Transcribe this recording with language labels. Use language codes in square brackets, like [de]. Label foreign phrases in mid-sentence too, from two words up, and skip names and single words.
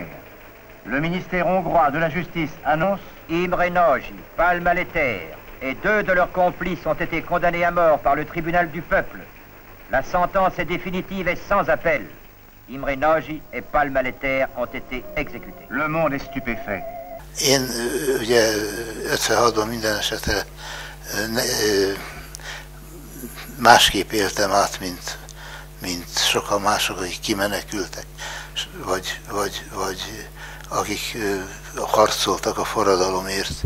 [fr] Le ministère hongrois de la Justice annonce Imre Nagy, Pálma Léter et 2 de leurs complices ont été condamnés à mort par le tribunal du peuple. La sentence est définitive et sans appel. Imre Nagy et Pálma Léter ont été exécutés. Le monde est stupéfait. [hu] Én ugye 56-ban minden esetre másképp éltem át, mint sokan mások, akik kimenekültek, vagy akik harcoltak a forradalomért.